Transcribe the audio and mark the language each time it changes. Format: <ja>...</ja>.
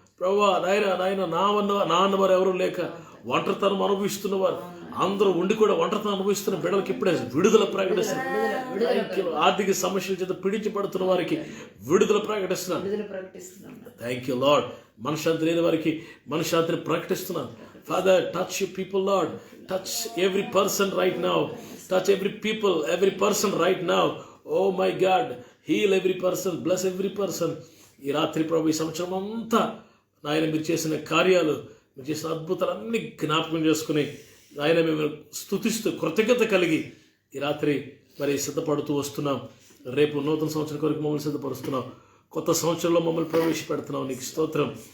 <te>ప్రభువా నాయన నా అన్నవారు ఎవరు లేక ఒంటరితనం అనుభవిస్తున్నవారు అందరూ ఉండి కూడా ఒంటరితనం అనుభవిస్తున్న బిడ్డలకి ఇప్పుడే విడుదల ప్రకటిస్తున్నాను. ఆర్థిక సమస్యల చేత పీడించబడుతున్న వారికి విడుదల ప్రకటిస్తున్నాను.</te> <en>Thank you Lord.</en> <te>మనశ్శాంతి లేని వారికి మనశ్శాంతిని ప్రకటిస్తున్నాను.</te> <en>Father, touch your people, Lord. Touch every person right now. Touch every people, every person right now. Oh my God. Heal every person. Bless every person.</en> <te>ఈ రాత్రి ప్రభు ఈ సంవత్సరం అంతా నాయన మీరు చేసిన కార్యాలు, మీరు చేసిన అద్భుతాలన్నీ జ్ఞాపకం చేసుకుని నాయన మేము స్తుతిస్తూ కృతజ్ఞత కలిగి ఈ రాత్రి మరి సిద్ధపడుతూ వస్తున్నాం. రేపు నూతన సంవత్సరం కొరకు మమ్మల్ని సిద్ధపరుస్తున్నాం. కొత్త సంవత్సరంలో మమ్మల్ని ప్రవేశపెడుతున్నాం. నీకు స్తోత్రం.</te>